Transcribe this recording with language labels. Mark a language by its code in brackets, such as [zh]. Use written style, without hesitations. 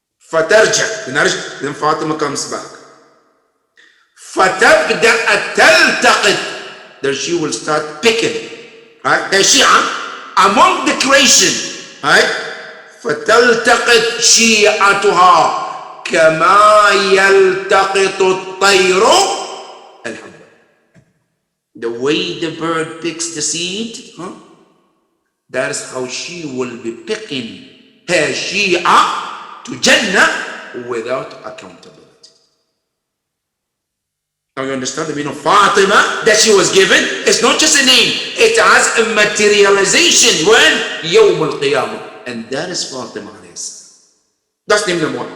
[ar] فترجع, [en] then Fatima comes back. [ar] فتبدأ تلتقط, [en] then she will start picking, right? The Shia among the creation, right? [ar] فتلتقط شيعتها كما يلتقط الطير الحبة. [en] The way the bird picks the seed, that's how she will be picking her Shia to Jannah without accountability. Now you understand the meaning of Fatima that she was given? It's not just a name, it has a materialization when Yawm al-Qiyamah, and that is Fatima. That's name number one.